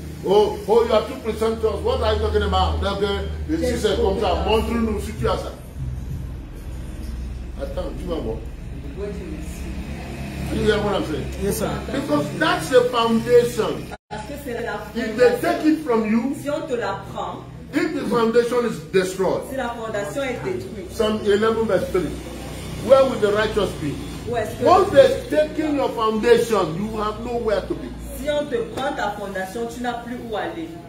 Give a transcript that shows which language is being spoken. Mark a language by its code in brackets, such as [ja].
[en] Oh, you are too presumptuous. What are you talking about? [fr] Si c'est comme ça, montre-nous si tu as ça. Attends, tu vas voir. Ouais, tu me dis. [en] You hear what I'm saying? Yes, sir. Because that's the foundation. [fr] Parce que c'est la [en] If they take [fr] fondation. [en] it from you, [fr] Si on te la prend, [en] if the foundation is destroyed, [fr] si la fondation est détruite, [en] Psalm 11 verse 3, where will the righteous be? [fr] où est-ce que [en] Once they've taken your foundation, you have nowhere to be. [fr] si on te prend ta fondation, tu n'as plus où aller.